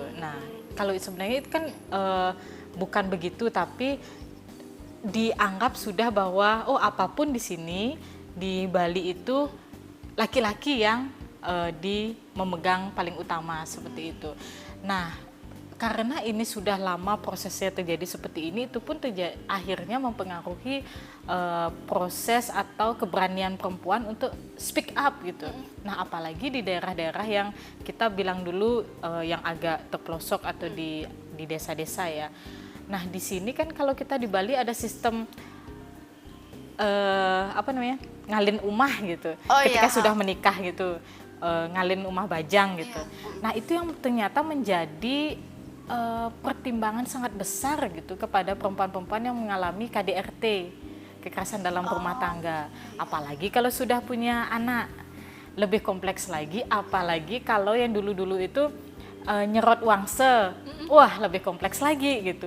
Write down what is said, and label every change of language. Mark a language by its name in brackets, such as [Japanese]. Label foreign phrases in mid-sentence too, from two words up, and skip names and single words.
[Indonesian] Nah, kalau sebenarnya itu kan bukan begitu, tapi dianggap sudah bahwa apapun di sini di Bali itu laki-laki yang memegang paling utama seperti itu. Nah, karena ini sudah lama prosesnya terjadi seperti ini, itu pun akhirnya mempengaruhi proses atau keberanian perempuan untuk [English] speak up [Indonesian] gitu. Nah, apalagi di daerah-daerah yang kita bilang dulu yang agak terpelosok atau di desa-desa ya. Nah, di sini kan kalau kita di Bali ada sistem [Balinese] ngalin umah [Indonesian] gitu. Ketika sudah menikah gitu, [Balinese] ngalin umah bajang gitu. [Indonesian] Nah, itu yang ternyata menjadi pertimbangan sangat besar gitu kepada perempuan-perempuan yang mengalami KDRT, kekerasan dalam rumah tangga. Apalagi kalau sudah punya anak, lebih kompleks lagi. Apalagi kalau yang dulu-dulu itu [Balinese] nyerot wangse, [Indonesian] wah lebih kompleks lagi gitu.